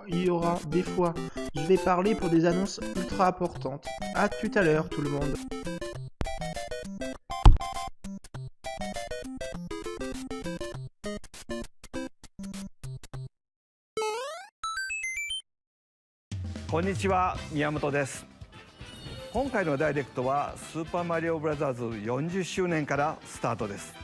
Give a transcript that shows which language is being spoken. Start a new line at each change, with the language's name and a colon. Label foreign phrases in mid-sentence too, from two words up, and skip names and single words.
French: Il y aura des fois, je vais parler pour des annonces ultra importantes. À tout à l'heure tout le monde.
Japanese: Konnichiwa, Miyamoto です。今回のダイレクトはスーパーマリオブラザーズ40周年からスタートです。